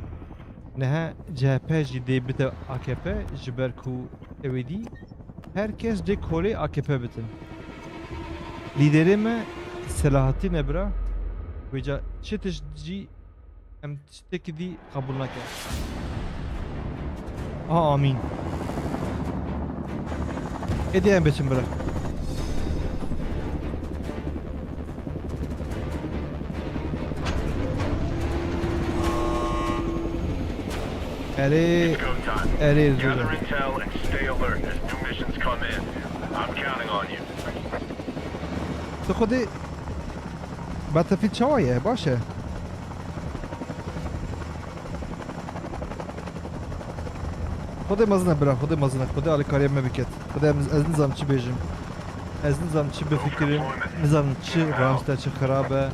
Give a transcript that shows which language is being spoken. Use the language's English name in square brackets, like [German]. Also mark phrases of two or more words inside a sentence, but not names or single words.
[Kurdish] Nehe CHP jî dê bite AKP ji ber ku ewêdî herkes dê kolê AKP bitin. Liderê me Selahattin e bira wêca çi tişt jî em tiştekî dî qebûl nake. Amin. Êdî em biçin bira. Ere [English] It's go time. [Kurdish] ere [English] Gather [Kurdish] zor. [English] intel and stay alert as new missions come in. I'm counting on you. [Kurdish] Tu xwedê Battlefield çawa ye baş e. Xwedê mezin e bira, xwedê mezin e, xwedê alîkariya me biket. Xwedê ez nizam çi bêjim. Ez nizam çi bifikirim, nizam çi rast e, çi xerab e.